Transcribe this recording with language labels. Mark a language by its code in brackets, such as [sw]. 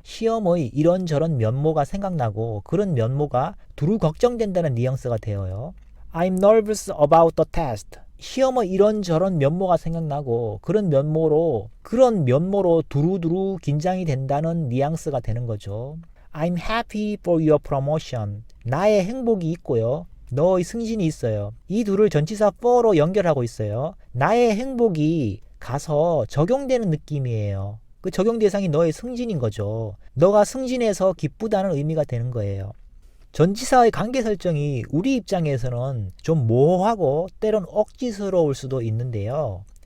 [ko] 시험의 이런저런 면모가 생각나고 그런 면모가 두루 걱정된다는 뉘앙스가 되어요. [en] I'm nervous about the test. [ko] 시험의 이런저런 면모가 생각나고 그런 면모로 두루두루 긴장이 된다는 뉘앙스가 되는 거죠. [en] I'm happy for your promotion. [ko] 나의 행복이 있고요. 너의 승진이 있어요. 이 둘을 전치사 for로 연결하고 있어요. 나의 행복이 가서 적용되는 느낌이에요. 그 적용 대상이 너의 승진인 거죠. 너가 승진해서 기쁘다는 의미가 되는 거예요. 전치사의 관계 설정이 우리 입장에서는 좀 모호하고 때론 억지스러울 수도 있는데요.